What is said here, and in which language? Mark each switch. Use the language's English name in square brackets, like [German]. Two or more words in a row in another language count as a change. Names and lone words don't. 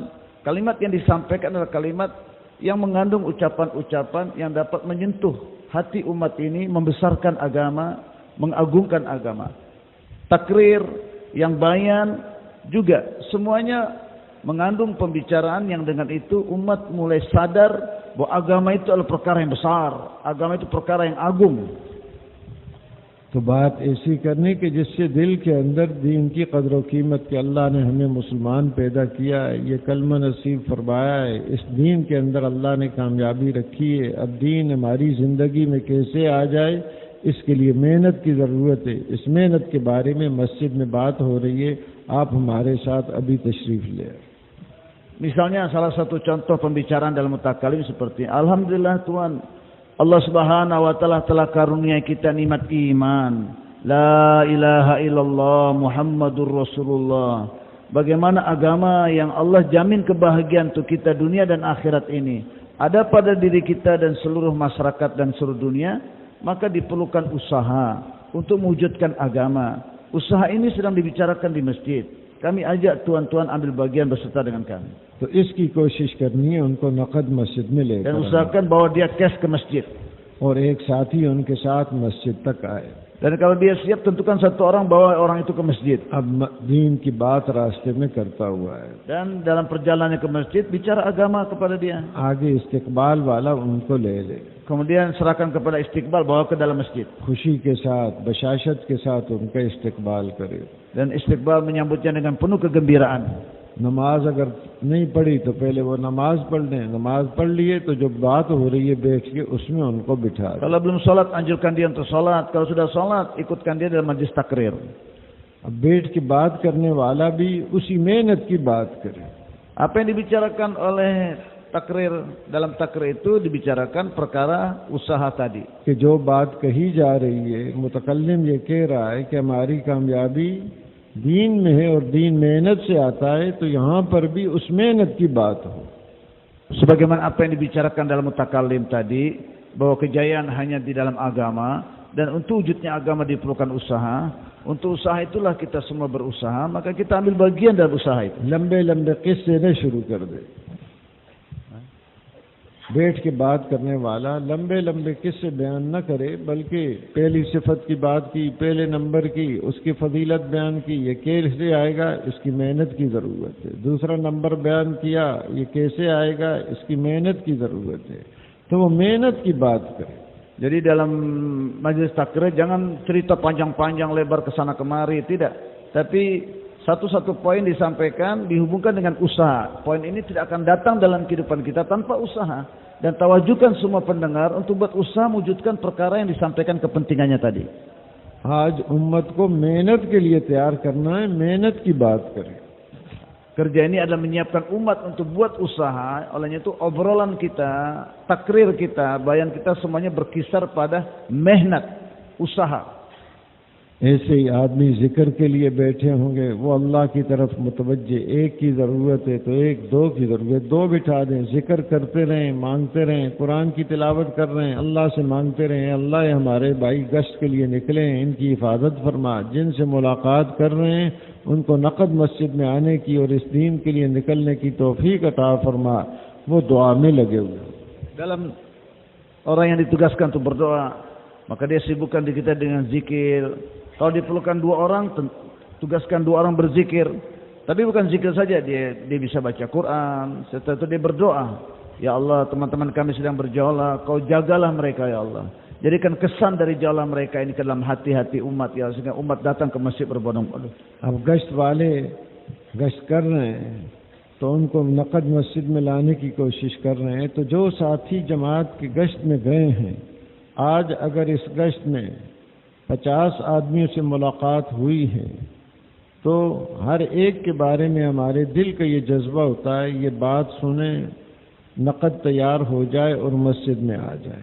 [Indonesian] Kalimat yang disampaikan adalah kalimat yang mengandung ucapan-ucapan yang dapat menyentuh hati umat ini, membesarkan agama, mengagungkan agama. Takrir yang bayan juga semuanya mengandung pembicaraan yang dengan itu umat mulai sadar bahwa agama itu adalah perkara yang besar, agama itu perkara yang agung. [Hindi] तो बात ऐसी करने के जिससे दिल के अंदर दीन की कदर व कीमत के अल्लाह ने हमें मुसलमान पैदा किया है, ये कलमा नसीब फरमाया है, इस दीन के अंदर अल्लाह ने कामयाबी रखी है। अब दीन हमारी ज़िंदगी में कैसे आ जाए, इसके लिए मेहनत की ज़रूरत है। इस मेहनत के बारे में मस्जिद में बात हो रही है, आप हमारे साथ अभी तशरीफ़ ले। [Indonesian] Misalnya salah satu contoh pembicaraan dalam mutakalim seperti alhamdulillah Tuhan Allah [Arabic] سبحانه وتعالى [Indonesian] telah karunia kita nikmat iman. [Arabic] لا إله إلا الله محمد رسول الله. [Indonesian] Bagaimana agama yang Allah jamin kebahagiaan untuk kita dunia dan akhirat ini ada pada diri kita dan seluruh masyarakat dan seluruh dunia, maka diperlukan usaha untuk mewujudkan agama. Usaha ini sedang dibicarakan di masjid. Kami ajak tuan-tuan ambil bagian beserta dengan kami. [Hindi] तो इसकी कोशिश करनी है उनको नकद मस्जिद में लेकर, [Indonesian] Dan usahakan bawa dia cash ke masjid. [Hindi] और एक साथी उनके साथ मस्जिद तक आए। [Indonesian] Dan kalau dia siap, tentukan satu orang bawa orang itu ke masjid. [Hindi] अब दीन की बात रास्ते में करता हुआ है, [Indonesian] Dan dalam perjalanannya ke masjid bicara agama kepada dia. [Hindi] आगे इस्तिकबाल वाला उनको ले ले, [Indonesian] Kemudian serahkan kepada istiqbal, bawa ke dalam masjid. [Hindi] खुशी के साथ, बशाशत के साथ उनका इस्तिकबाल करे। [Indonesian] Dan istiqbal menyambutnya dengan penuh kegembiraan. [Hindi] नमाज अगर नहीं पढ़ी तो पहले वो नमाज पढ़ लें, नमाज पढ़ लिए तो जो बात हो रही है बैठ के उसमें उनको बिठा दें। [Indonesian] Kalau belum sholat, anjurkan dia untuk sholat. Kalau sudah sholat, ikutkan dia dalam majlis takrir. [Hindi] अब बैठ के बात करने वाला भी उसी मेहनत की बात करे। [Indonesian] Apa yang dibicarakan oleh takrir, dalam takrir itu dibicarakan perkara usaha tadi. [Hindi] कि जो बात कही जा रही है, मुतकल्लिम ये कह रहा है कि हमारी कामयाबी दीन में है और दीन मेहनत से आता है, तो यहाँ पर भी उस मेहनत की बात हो। [Indonesian] Sebagaimana apa yang dibicarakan dalam mutakallim tadi, bahwa kejayaan hanya di dalam agama, dan untuk wujudnya agama diperlukan usaha. Untuk usaha itulah kita semua berusaha, maka kita ambil bagian dalam usaha itu. [Hindi] लंबे लंबे किस्से न शुरू कर दे। बैठ के बात करने वाला लंबे लंबे किस्से बयान न करे, बल्कि पहली सिफत की बात की, पहले नंबर की, उसकी फजीलत बयान की, ये कैसे आएगा, इसकी मेहनत की ज़रूरत है। दूसरा नंबर बयान किया, ये कैसे आएगा, इसकी मेहनत की ज़रूरत है। तो वो मेहनत की बात करे। [Indonesian] Jadi dalam majelis takrir jangan cerita panjang-panjang lebar ke sana kemari, tidak. Tapi satu-satu poin disampaikan dihubungkan dengan usaha. Poin ini tidak akan datang dalam kehidupan kita tanpa usaha. Dan tawajukan semua pendengar untuk buat usaha mewujudkan perkara yang disampaikan kepentingannya tadi. [Hindi] आज उम्मत को मेहनत के लिए तैयार करना है, मेहनत की बात करें। [Indonesian] Kerja ini adalah menyiapkan umat untuk buat usaha. Olehnya itu obrolan kita, takrir kita, bayan kita semuanya berkisar pada mehnat, usaha. [Hindi] ऐसे ही आदमी जिक्र के लिए बैठे होंगे, वो अल्लाह की तरफ मुतवज्जे, एक की ज़रूरत है तो एक, दो की ज़रूरत, दो बिठा दें, जिक्र करते रहें, मांगते रहें, कुरान की तिलावत कर रहे हैं, अल्लाह से मांगते रहें, अल्लाह हमारे भाई गश्त के लिए निकले हैं, इनकी हिफाजत फरमा, जिनसे मुलाकात कर रहे हैं उनको नकद मस्जिद में आने की और इस दीन के लिए निकलने की तौफीक अता फरमा, वो दुआ में लगे हुए। [Indonesian] Dalam orang yang ditugaskan untuk berdoa, maka dia sibukkan diri kita dengan zikir. Kalau diperlukan 2 orang, tugaskan 2 orang berzikir. Tapi bukan zikir saja, dia bisa baca Quran. Setelah itu dia berdoa. Ya Allah, teman-teman kami sedang berjaulah, Kau jagalah mereka ya Allah. Jadikan kesan dari jalan mereka ini ke dalam hati-hati umat ya, sehingga umat datang ke masjid berbondong-bondong. [Hindi] अब गश्त वाले गश्त कर रहे हैं तो उनको नकद मस्जिद में लाने की कोशिश कर रहे हैं। तो जो साथी जमात की गश्त में गए हैं, आज अगर इस गश्त में 50 आदमियों से मुलाकात हुई है तो हर एक के बारे में हमारे दिल का ये जज्बा होता है, ये बात सुने, नकद तैयार हो जाए और मस्जिद में आ जाए।